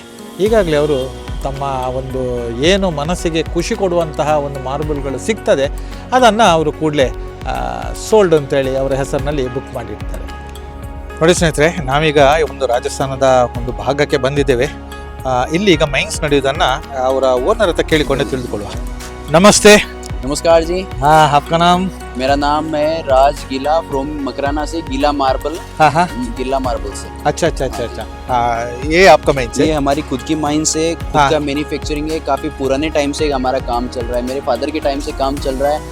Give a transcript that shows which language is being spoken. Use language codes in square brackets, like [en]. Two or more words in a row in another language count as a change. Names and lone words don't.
[kn] ಈಗಾಗಲೇ ಅವರು ತಮ್ಮ ಒಂದು ಏನು ಮನಸ್ಸಿಗೆ ಖುಷಿ ಕೊಡುವಂತಹ ಒಂದು ಮಾರ್ಬಲ್ಗಳು ಸಿಗ್ತದೆ ಅದನ್ನು ಅವರು ಕೂಡಲೇ ಸೋಲ್ಡ್ ಅಂತೇಳಿ ಅವರ ಹೆಸರಿನಲ್ಲಿ ಬುಕ್ ಮಾಡಿರ್ತಾರೆ. ನೋಡಿ ಸ್ನೇಹಿತರೆ, ನಾವೀಗ ಒಂದು ರಾಜಸ್ಥಾನದ ಒಂದು ಭಾಗಕ್ಕೆ ಬಂದಿದ್ದೇವೆ. ಇಲ್ಲಿ ಈಗ ಮೈನ್ಸ್ ನಡೆಯುವುದನ್ನು ಅವರ ಓನರ್ ಹತ್ರ ಕೇಳಿಕೊಂಡೆ ತಿಳಿದುಕೊಳ್ಳುವ. ನಮಸ್ತೆ. [hi] नमस्कार जी। हाँ, आपका नाम? मेरा नाम है राज गिला फ्रॉम मकराना से, गिला मार्बल। हाँ हाँ, गिला मार्बल से। अच्छा अच्छा अच्छा अच्छा। ये आपका माइंस है? ये हमारी खुद की माइंस है, खुद हाँ। का मैन्युफैक्चरिंग है। काफी पुराने टाइम से हमारा काम चल रहा है, मेरे फादर के टाइम से काम चल रहा है।